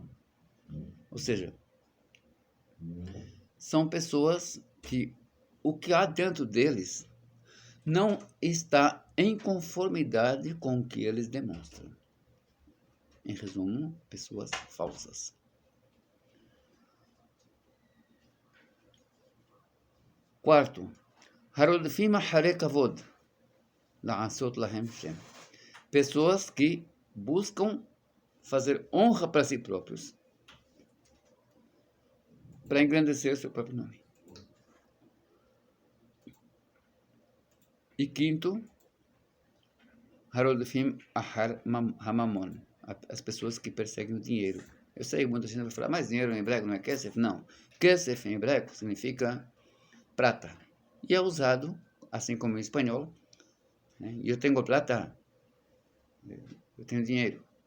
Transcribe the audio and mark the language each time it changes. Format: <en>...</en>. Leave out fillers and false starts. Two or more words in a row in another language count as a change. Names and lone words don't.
<pt>Ou seja, são pessoas que o que há dentro deles não está em conformidade com o que eles demonstram. Em resumo, pessoas falsas. Quarto,</pt> <he>הרודפים אחרי כבוד, לעשות להם שם.</he> <pt>Pessoas que buscam fazer honra para si próprios, para engrandecer seu próprio nome. E quinto,</pt> <he>הרודפים אחר הממון,</he> <pt>as pessoas que perseguem o dinheiro. Eu sei, muita gente vai falar, mas dinheiro em hebraico não é kesef? Não. Kesef em hebraico significa prata. E é usado, assim como em espanhol, né? Eu tenho plata, eu tenho dinheiro.</pt>